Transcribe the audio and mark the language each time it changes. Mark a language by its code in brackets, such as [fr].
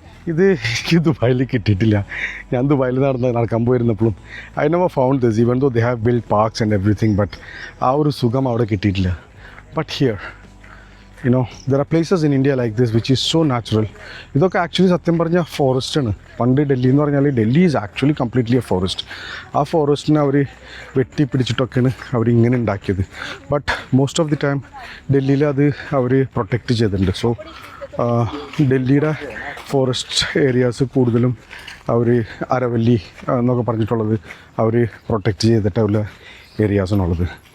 [ml] ഇത് എനിക്ക് ദുബായിൽ കിട്ടിയിട്ടില്ല. ഞാൻ ദുബായിൽ നടക്കാൻ പോയിരുന്നപ്പോഴും [en] I never found this, even though they have build parks and everything, [ml] but ആ ഒരു സുഖം അവിടെ കിട്ടിയിട്ടില്ല. [en] But here there are places in India like this which is so natural. [ml] ഇതൊക്കെ ആക്ച്വലി സത്യം പറഞ്ഞാൽ ഫോറസ്റ്റാണ്. പണ്ട് ഡൽഹി എന്ന് പറഞ്ഞാൽ Delhi [en] Is actually completely a forest. [ml] ആ ഫോറസ്റ്റിനെ അവർ വെട്ടിപ്പിടിച്ചിട്ടൊക്കെയാണ് അവരിങ്ങനെ ഉണ്ടാക്കിയത്. But most of the time ഡൽഹിയിൽ അത് അവർ പ്രൊട്ടക്റ്റ് ചെയ്തിട്ടുണ്ട്. സോ ഡൽഹിയുടെ ഫോറസ്റ്റ് ഏരിയാസ് കൂടുതലും അവർ അരവല്ലി എന്നൊക്കെ പറഞ്ഞിട്ടുള്ളത് അവർ പ്രൊട്ടക്റ്റ് ചെയ്തിട്ടുള്ള ഏരിയാസാണുള്ളത്.